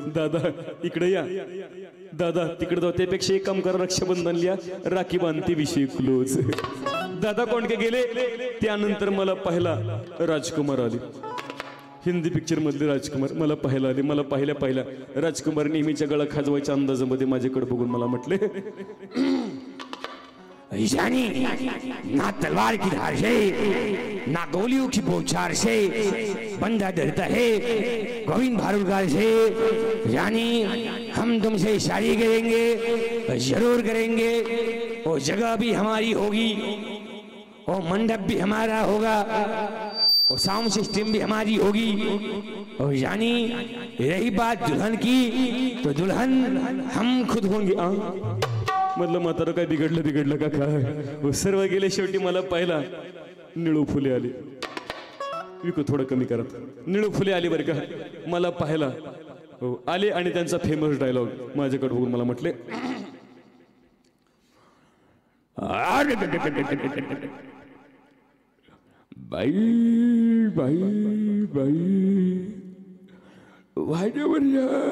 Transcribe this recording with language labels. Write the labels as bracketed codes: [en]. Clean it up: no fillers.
[mr] दादा इकडे या, दादा तिकडे जाऊ, त्यापेक्षा एक काम करा, रक्षाबंधन लिहा, राखी बांधते, विषय क्लोज. दादा कोंडके गेले. त्यानंतर मला पाहिला राजकुमार आले. हिंदी पिक्चर मधले राजकुमार मला पाहायला आले. मला पाहिल्या राजकुमार नेहमीच्या गळा खाजवायच्या अंदाजामध्ये माझ्याकडे बघून मला म्हटले, [hi] ना तलवार की धार से, ना गोलियों की बौछार से बंदा डरता है गोविंद भारुडकार से. यानी हम तुमसे शादी करेंगे, जरूर करेंगे. वो जगह भी हमारी होगी, वो मंडप भी हमारा होगा, वो साउंड सिस्टम भी हमारी होगी. और यानी रही बात दुल्हन की, तो दुल्हन हम खुद होंगे. [mr] म्हटलं म्हातारं काय बिघडलं का काय? सर्व गेले. शेवटी मला पाहिला निळू फुले आली. विकू थोडं कमी करत. निळू फुले आली बरं का. मला पाहायला आले आणि त्यांचा फेमस डायलॉग माझ्याकडे बघून मला म्हटले, बाई बाई बाई भाड्यावर या.